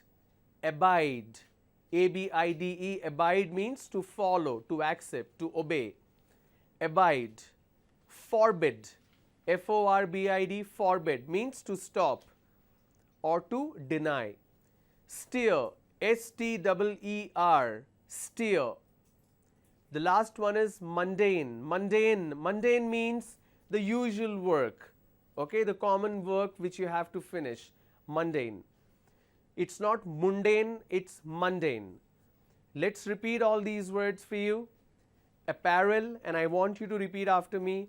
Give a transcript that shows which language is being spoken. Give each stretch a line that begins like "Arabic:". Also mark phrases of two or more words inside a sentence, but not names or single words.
English: Abide. A-B-I-D-E. Abide means to follow, to accept, to obey. Abide. Forbid. F-O-R-B-I-D. Forbid means to stop or to deny. Steer. S-T-E-E-R. steer. The last one is mundane. Mundane means the usual work, okay, the common work which you have to finish, mundane. It's not mundane, it's mundane. Let's repeat all these words for you. Apparel, and I want you to repeat after me.